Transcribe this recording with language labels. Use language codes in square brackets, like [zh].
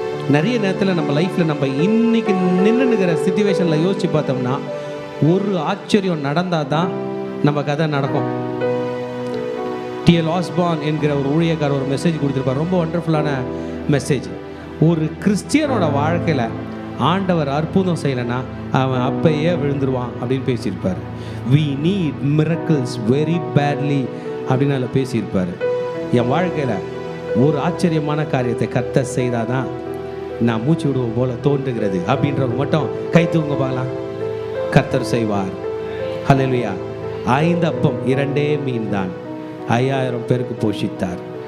[ta] நிறைய நேரத்தில் நம்ம லைஃப்பில் நம்ம இன்னைக்கு நின்றுங்கிற சிச்சுவேஷனில் யோசித்து பார்த்தோம்னா ஒரு ஆச்சரியம் நடந்தால் தான் நம்ம கதை நடக்கும். T.L. Osborne என்கிற ஒரு ஊழியக்காரர் ஒரு மெசேஜ் கொடுத்துருப்பார். ரொம்ப ஒண்டர்ஃபுல்லான மெசேஜ். ஒரு கிறிஸ்டியனோட வாழ்க்கையில் ஆண்டவர் அற்புதம் செய்யலைன்னா அவன் அப்பையே விழுந்துருவான் அப்படின்னு பேசியிருப்பார். [en] We need miracles very badly [ta] அப்படின்னு அதில் பேசியிருப்பார். என் வாழ்க்கையில் ஒரு ஆச்சரியமான காரியத்தை கர்த்தர் செய்தாதான் நான் மூச்சு விடுவோம் போல தோன்றுகிறது அப்படின்றவங்க மட்டும் கை தூங்க பார்க்கலாம். கர்த்தர் செய்வார். ஹல்லேலூயா. 5 அப்பம் 2 மீன் தான் 5000 பேருக்கு போஷித்தார்.